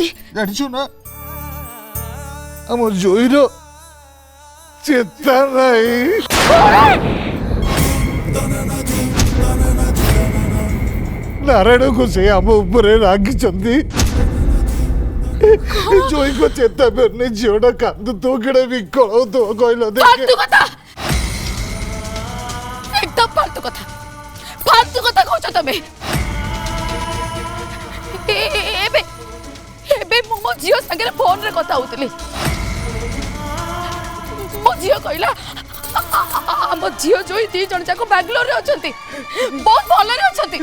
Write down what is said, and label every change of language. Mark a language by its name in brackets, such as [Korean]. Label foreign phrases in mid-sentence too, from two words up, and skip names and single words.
[Odia] ଜାଣିଛୁ ନା, ଆମ ଜୋଇର ଚେତା ନାହିଁ। ନାରାୟଣକୁ ସେ ଆମ ଉପରେ ରାଗିଛନ୍ତି। ଜୋଇଙ୍କ ଚେତା ଫେରୁନି, ଝିଅଟା କାନ୍ଦୁଥିବ, କେଡ଼େ ବିକଳ ହଉଥିବ କହିଲ ଦେଖେ। फालतू କଥା, ଏକଦମ ଫାଲତୁ କଥା, फालतू କଥା କହୁଛ ତମେ। ଏବେ ଏବେ ମୁଁ ମୋ ଝିଅ ସାଙ୍ଗରେ ଫୋନରେ କଥା ହଉଥିଲି। ମୋ ଝିଅ କହିଲା ଆମ ଝିଅ ଜୋଇ ଦି ଜଣ ଯାକ ବାଙ୍ଗାଲୋରରେ ଅଛନ୍ତି, ବହୁତ ଭଲରେ ଅଛନ୍ତି।